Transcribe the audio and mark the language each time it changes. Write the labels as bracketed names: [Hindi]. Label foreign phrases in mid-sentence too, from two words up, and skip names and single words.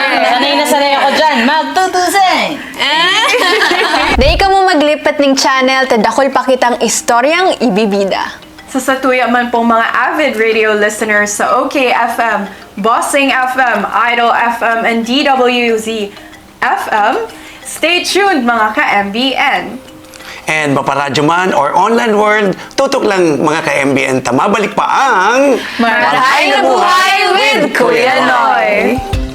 [Filipino] Sanay ako dyan. Magtutusin! [Bikol] Day ka mo maglipat ng channel, tadakol pa kitang istoryang ibibida. Sa satuya man pong mga [English] avid radio listeners [Bikol] sa OKFM, Bossing FM, Idol FM, and DWZ FM, [English] stay tuned [Bikol] mga ka-MBN. And maparadyo man or [English] online world, [Bikol] tutok lang mga ka-MBN. Mabalik pa ang Marahay na Buhay with Kuya Noy!